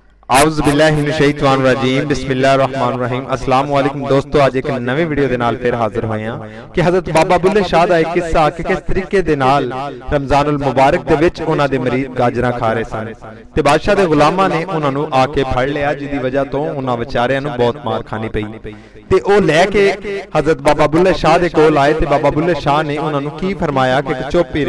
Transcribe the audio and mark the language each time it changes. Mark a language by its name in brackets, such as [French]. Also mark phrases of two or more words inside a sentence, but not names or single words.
[Arabic] أعوذ بالله من الشيطان الرجيم بسم الله الرحمن الرحيم السلام عليكم [Punjabi] दोस्तों, ਅੱਜ ਇੱਕ ਨਵੀਂ ਵੀਡੀਓ ਦੇ ਨਾਲ ਫਿਰ ਹਾਜ਼ਰ ਹੋਏ ਹਾਂ ਕਿ ਹਜ਼ਰਤ ਬਾਬਾ ਬੁੱਲੇ ਸ਼ਾਹ ਦਾ ਇੱਕ ਕਿੱਸਾ ਕਿ ਕਿਸ ਤਰੀਕੇ ਦੇ ਨਾਲ ਰਮਜ਼ਾਨੁਲ ਮੁਬਾਰਕ ਦੇ ਵਿੱਚ ਉਹਨਾਂ ਦੇ ਮਰੀਦ ਗਾਜਰਾਂ ਖਾ ਰਹੇ ਸਨ ਤੇ ਬਾਦਸ਼ਾਹ ਦੇ ਗੁਲਾਮਾਂ ਨੇ ਉਹਨਾਂ ਨੂੰ ਆ ਕੇ ਫੜ ਲਿਆ, ਜਿਹਦੀ ਵਜ੍ਹਾ ਤੋਂ ਉਹਨਾਂ ਵਿਚਾਰਿਆਂ ਨੂੰ ਬਹੁਤ ਮਾਰ ਖਾਣੀ ਪਈ ਤੇ ਉਹ ਲੈ ਕੇ ਹਜ਼ਰਤ ਬਾਬਾ ਬੁੱਲੇ ਸ਼ਾਹ ਦੇ ਕੋਲ ਆਏ ਤੇ ਬਾਬਾ ਬੁੱਲੇ ਸ਼ਾਹ ਨੇ ਉਹਨਾਂ ਨੂੰ ਕੀ ਫਰਮਾਇਆ ਕਿ ਚੁੱਪ ਹੀ ਰਹੇ।